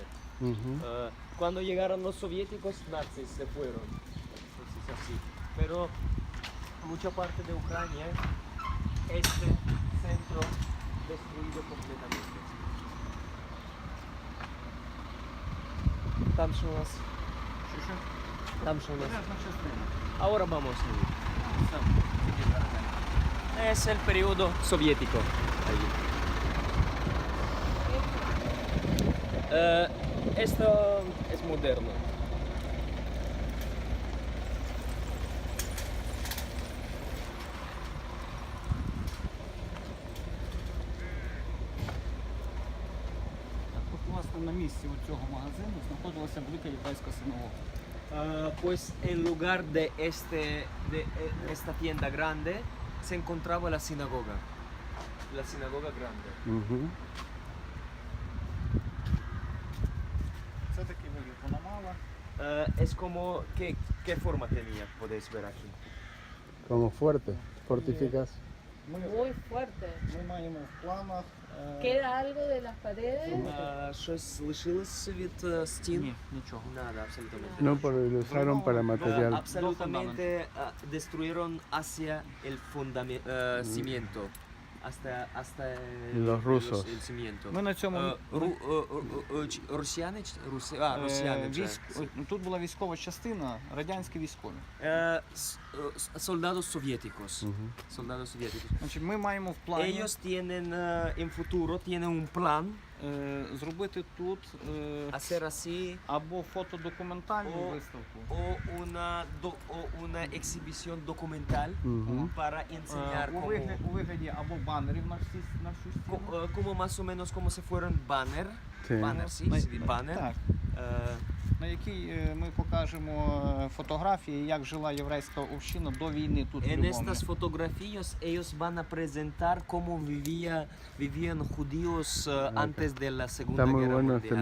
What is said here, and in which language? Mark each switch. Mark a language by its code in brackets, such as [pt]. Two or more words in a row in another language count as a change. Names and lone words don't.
[es] Cuando llegaron los soviéticos, nazis se fueron. Entonces así. Pero mucha parte de Ucrania, este centro destruido completamente. Там son las... [uk] Що? [es] Там son las... [uk] Пожежна частина. [es] Ahora vamos a ir. Es el periodo soviético. Ahí. Esto es moderno. [uk] Тут, власне, на місці у цього магазину знаходилася велика єврейська синагога. [es] Pues en lugar de esta tienda grande se encontraba la sinagoga grande. [uk] Це такий вигляд вона мала. [es] Es como, ¿qué forma tenía? Podéis ver aquí. Como fuerte, fortificas. Muy fuerte. [uk] Ми маємо в планах. [es] ¿Queda algo de las paredes? [uk] Щось лишилось від стін? Ні, нічого. [es] Nada, absolutamente. No, porque lo usaron para material. Absolutamente destruyeron hacia el cimiento. Hasta Los rusos. el cimiento. [uk] Ми на цьому Росіяни? Росіяни. тут була військова частина, радянські військові. [es] Soldados soviéticos. Soldados soviéticos. [uk] Значить, ми маємо в плані [es] Ellos tienen en futuro tienen un plan [uk] зробити тут [es] Hacer así [uk] або фотодокументальну О. виставку, [es] o una exhibición documental Ujú. para enseñar [uk] у вигляді або банерів на всю стіну. [es] como más o menos como si fueran banner, Sí. banner, sí, sí, banner. [uk] Так, Eh, на якій ми покажемо фотографії, як жила єврейська община до війни тут в [es] En [uk] Любомлі. [es] estas fotografías ellos van a presentar cómo vivían judíos antes de la Segunda Está muy Guerra bueno Mundial.